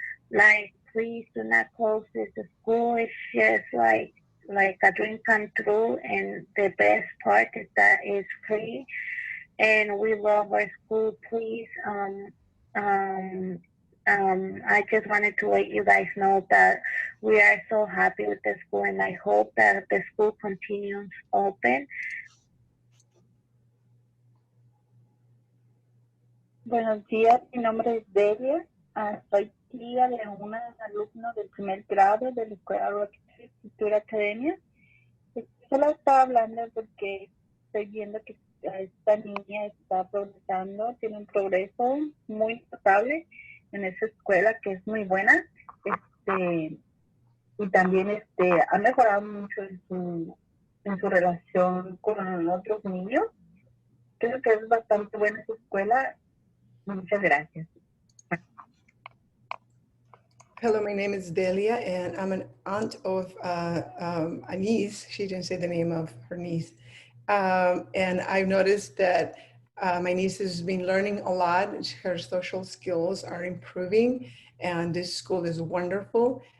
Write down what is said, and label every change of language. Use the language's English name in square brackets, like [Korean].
[English] Like, please do not close this school. It's just like a dream come true, and the best part is that it's free, and we love our school. Please, I just wanted to let you guys know that we are so happy with the school, and I hope that the school continues open. [Spanish] Buenos días, mi nombre es Delia. Soy tía de una alumna del primer grado de la Escuela Rocket Ship Futuro Academia. Solo estaba hablando porque estoy viendo que esta niña está progresando, tiene un progreso muy notable en esa escuela que es muy buena. Y también ha mejorado mucho en su relación con otros niños. Creo que es bastante buena esa escuela. Muchas gracias. [English] Hello, my name is Delia, and I'm an aunt of a niece. She didn't say the name of her niece. And I've noticed that my niece has been learning a lot. Her social skills are improving, and this school is wonderful.